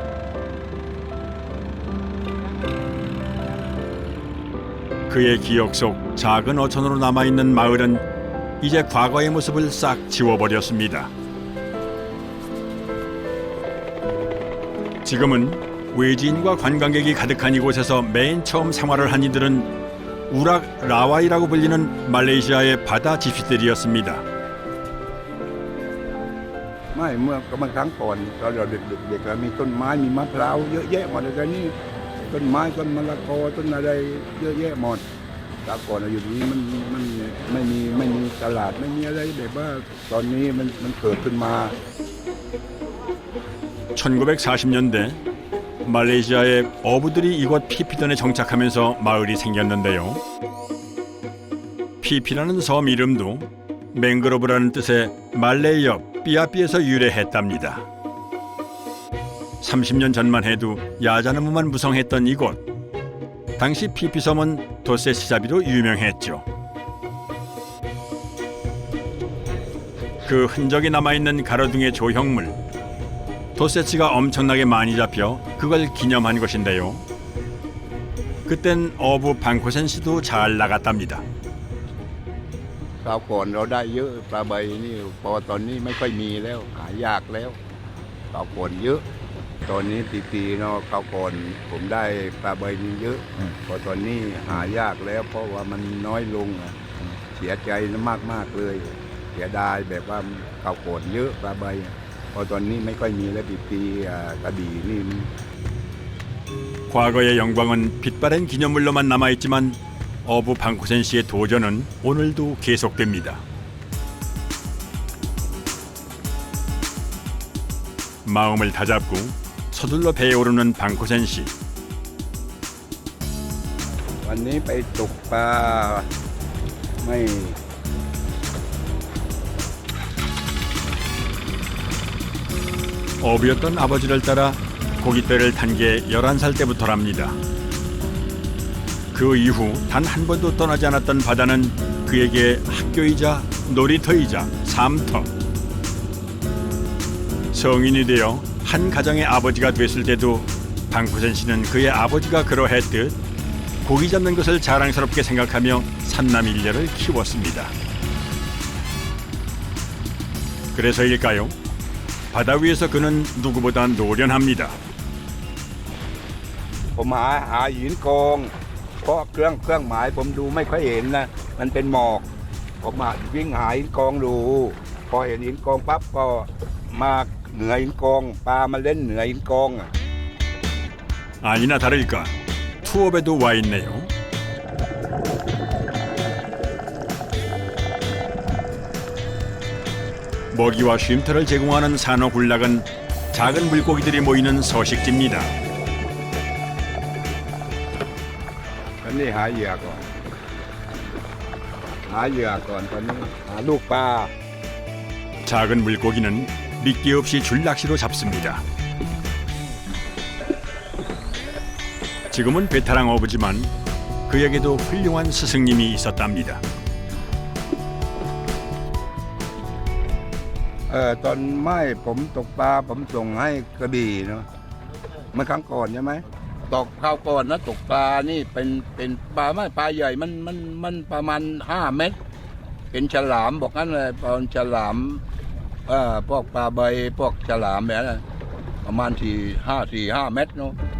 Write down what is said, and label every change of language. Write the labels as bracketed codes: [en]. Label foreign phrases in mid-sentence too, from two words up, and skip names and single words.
[ko] 그의 기억 속 작은 어촌으로 남아있는 마을은 이제 과거의 모습을 싹 지워버렸습니다. 지금은 외지인과 관광객이 가득한 이곳에서 맨 처음 생활을 한 이들은 우락 라와이라고 불리는 말레이시아의 바다 집시들이었습니다. [th] ไม่เมื่อครั้งก่อนตอนเราเด็กๆมีต้นไม้มีมะพร้าวเยอะแยะหมดเลยนี่ต้นไม้ต้นมะละกอต้นอะไรเยอะแยะหมดแต่ก่อนเราอยู่นี้มันไม่มีตลาดไม่มีอะไรแบบว่าตอนนี้มันเกิดขึ้นมา [ko] 1940년대 말레이시아의 어부들이 이곳 피피던에 정착하면서 마을이 생겼는데요. 피피라는 섬 이름도 맹그로브라는 뜻의 말레이어 삐아삐에서 유래했답니다. 30년 전만 해도 야자나무만 무성했던 이곳. 당시 피피섬은 돛새 시잡이로 유명했죠. 그 흔적이 남아있는 가로등의 조형물. 돛새치가 엄청나게 많이 잡혀 그걸 기념한 것인데요. 그땐 어부 방코센 씨도 잘 나갔답니다. [th] คราวก่อนเราได้เยอะปลาใบนี่พอตอนนี้ไม่ค่อยมีแล้วหายากแล้วคราวก่อนเยอะตอนนี้ปีๆเนาะคราวก่อนผมได้ปลาใบนี่เยอะพอตอนนี้หายากแล้วเพราะว่ามันน้อยลงเสียใจมากๆเลยเสียดายแบบว่าคราวก่อนเยอะปลาใบพอตอนนี้ไม่ค่อยมีแล้วปีๆกระบี่นี่ [ko] 과거의 영광은 빛바랜 기념물로만 남아있지만 어부 방코센 씨의 도전은 오늘도 계속됩니다. 마음을 다잡고 서둘러 배에 오르는 방코센 씨. [th] วันนี้ไปตกปลาไม่ [ko] 어부였던 아버지를 따라 고깃배를 탄 게 11살 때부터랍니다. 그 이후 단 한 번도 떠나지 않았던 바다는 그에게 학교이자 놀이터이자 삶터. 성인이 되어 한 가정의 아버지가 됐을 때도 방코센 씨는 그의 아버지가 그러했듯 고기 잡는 것을 자랑스럽게 생각하며 삼남일녀를 키웠습니다. 그래서일까요? 바다 위에서 그는 누구보다 노련합니다. [th] ผมหาหินกองเพราะเครื่องหมายผมดูไม่ค่อยเห็นนะมันเป็นหมอกผมมาวิ่งหาหินกองดูพอเห็นหินกองปั๊บก็มาเหนือหินกองปลามาเล่นเหนือหินกอง [ko] 아니나 다를까 투업에도 와 있네요. 먹이와 쉼터를 제공하는 산호 군락은 작은 물고기들이 모이는 서식지입니다. [th] ตอนนี้หาเหยื่อก่อนตอนนี้หาลูกปลา [ko] 작은 물고기는 미끼 없이 줄낚시로 잡습니다. 지금은 베테랑 어부지만 그에게도 훌륭한 스승님이 있었답니다. [th] ตอนไม่ผมตกปลาผมส่งให้กระบี่เนาะเมื่อครั้งก่อนใช่ไหมตกข้าวก่อนนะตกปลานี่เป็นปลาไม่ปลาใหญ่มันประมาณ5 เมตรเป็นฉลามบอกงั้นเลยปลาฉลามพวกปลาใบพวกฉลามแบบนั้นประมาณ4-5 เมตรเนาะ